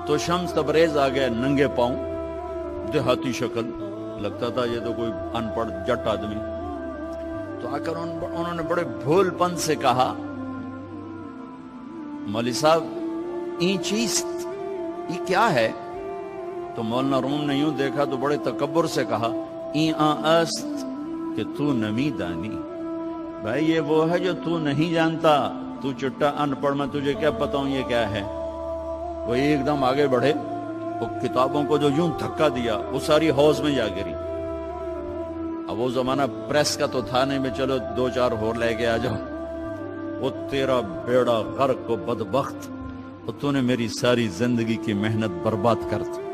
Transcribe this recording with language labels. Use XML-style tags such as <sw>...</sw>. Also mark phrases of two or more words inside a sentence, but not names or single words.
<ur>تو شمس تبریز آ گئے ننگے پاؤں، دیہاتی شکل، لگتا تھا یہ تو کوئی ان پڑھ جٹ آدمی۔ تو آ کر انہوں نے بڑے بھول پن سے کہا، مولوی صاحب</ur> <fa>این چیز</fa> <ur>یہ کیا ہے؟ تو مولانا روم نے یوں دیکھا تو بڑے تکبر سے کہا،</ur> <fa>این است کہ تو نمی دانی،</fa> <ur>بھائی یہ وہ ہے جو تو نہیں جانتا، تو چٹا ان پڑھ، میں تجھے کیا پتا ہوں یہ کیا ہے۔ وہ ایک دم آگے بڑھے، وہ کتابوں کو جو یوں دھکا دیا وہ ساری حوض میں جا گری۔ اب وہ زمانہ پریس کا تو تھا نہیں، میں چلو دو چار اور لے کے آ جاؤ، وہ تیرا بیڑا غرق و بدبخت، اور تو نے میری ساری زندگی کی محنت برباد کر دی۔</ur>